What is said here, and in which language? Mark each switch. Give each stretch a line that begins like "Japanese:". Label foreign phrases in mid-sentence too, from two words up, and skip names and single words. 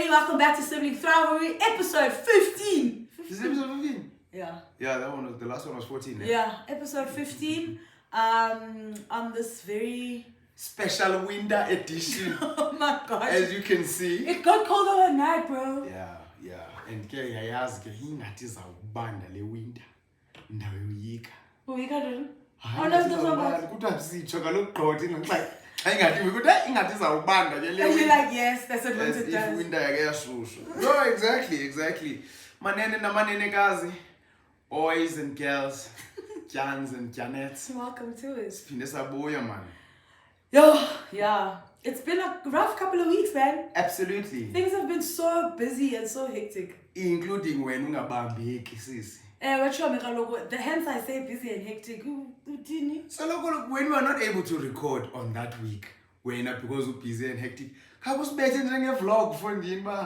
English: welcome back to Sibling Thrivery, episode 15. Is it episode 15? Yeah. Yeah, that one was, the last one was 14. Yeah, episode 15. On this very special winter edition. Oh my gosh. As you can see. It got cold overnight, bro. Yeah.
Xhosa: And ke yayazi ke ingathi zawubanda le winter. Ndawo yoyika. Uyika dini?
English: Oh no,
Xhosa: kuthiwa sitsho kaloku gqothi nxa ayingathi ukuthi ingathi zawubanda ke le.
English: And you're like, yes, that's what winter If does.
Xhosa: winter yake yashushu.
English: No, exactly.
Xhosa: Manene namanenekazi,
English: boys and girls, Jans and Janets. Welcome to it.
Xhosa: Siphinde sabuya man.
English: Yo, yeah. It's been a rough couple of weeks, man. Absolutely. Things have been so busy and so hectic. Including when
Xhosa: ungabambeki sisi.
English: Hence I say busy and hectic. So look, when we are not able to record on that week, because we're busy and hectic, I was making a vlog for NDIMA.